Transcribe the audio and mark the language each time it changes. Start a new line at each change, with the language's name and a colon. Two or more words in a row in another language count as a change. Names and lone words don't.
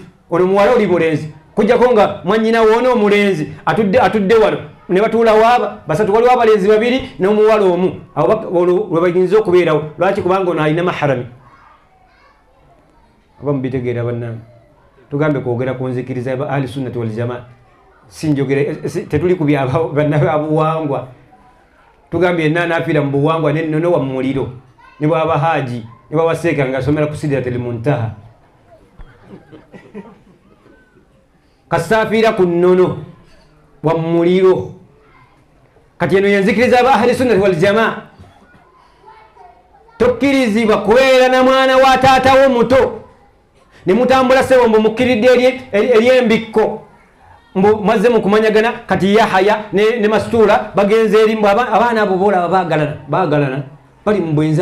Ganda: Ono muwala oli mulenzi, kujjako nga mwannyina woono omulenzi atudde wano ne batuula waaba basatu, waliwo abalenzi babiri n'omuwala omu. Awo lwe bayinza okubeerawo. Lwaki? Kubanga ono alina maharami. Oba mubitegeera bannange? Tugambe kwogera ku nzikiriza ya
Arabic: أهل السنة والجماعة.
Ganda: Sinjogere, tetuli ku byannabuwangwa. Tugambe yenna anafiira mu buwangwa n'ennono wa muliro, ne bwaba Haji, ne bwaba Seeka ng'asomera ku Sidratul Muntaha. Kasafiira ku nnono wa muliro. Kati eno yenzikiriza aba
Arabic: أهل السنة والجماعة.
Ganda: Tokkirizibwa kubeera na mwana wa taata wo muto ne mutambula sebo mbu mukkiridde ery'embikko mbu mazze mu kumanyagana. Kati Yahaya ne Mastura bagenze eri mbu abaana abo boolaba baagalana bali mu bwenzi.